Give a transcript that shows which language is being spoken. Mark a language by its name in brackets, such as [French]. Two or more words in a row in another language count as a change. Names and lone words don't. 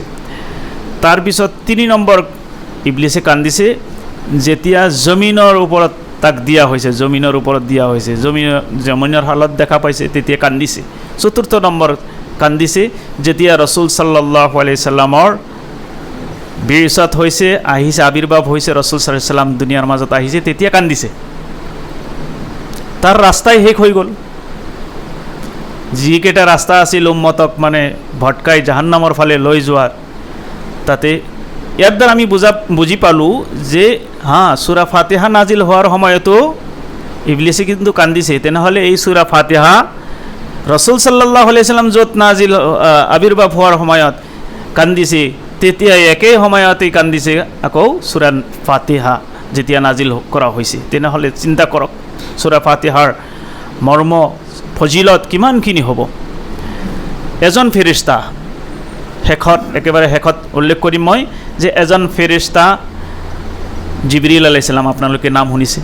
[Assamese] তাৰপিছত 3 নম্বৰ ইবলিছে কান্দিছে যেতিয়া জমিনৰ ওপৰত তাক দিয়া হৈছে, জমিনৰ ওপৰত দিয়া হৈছে, জমিনৰ হালত দেখা পাইছে তেতিয়া কান্দিছে। 4ৰ্থ নম্বৰ কান্দিছে যেতিয়া ৰসুল [Arabic] صلى الله عليه وسلم [Assamese] বিৰসাত হৈছে, আহিছে, আবিৰ্ভাৱ হৈছে, ৰসুল [Arabic] صلى الله عليه وسلم [Assamese] দুনিয়াৰ মাজত আহিছে, তেতিয়া কান্দিছে। তাৰ ৰাস্তাই শেষ হৈ গ'ল। যিকেইটা ৰাস্তা আছিল উম্মতক মানে ভটকাই জাহান্নামৰ ফালে লৈ যোৱাৰ, তাতে ইয়াৰ দ্বাৰা আমি বুজি পালোঁ যে সূৰা ফাতিহা নাজিল হোৱাৰ সময়তো ইবলিছে কিন্তু কান্দিছে। তেনেহ'লে এই সূৰা ফাতিহা ৰসুল [Arabic] صلى الله عليه وسلم [Assamese] য'ত নাজিল আবিৰ্ভাৱ হোৱাৰ সময়ত কান্দিছে, তেতিয়া একেই সময়তেই কান্দিছে আকৌ সূৰা ফাতিহা যেতিয়া নাজিল কৰা হৈছে। তেনেহ'লে চিন্তা কৰক সূৰা ফাতিহাৰ মৰ্ম ফজিলত কিমানখিনি হ'ব। এজন ফেৰিস্তা, একেবাৰে শেষত উল্লেখ কৰিম মই যে এজন ফেৰিস্তা জিবৰিল [Arabic] عليه السلام, [Assamese] আপোনালোকে নাম শুনিছে।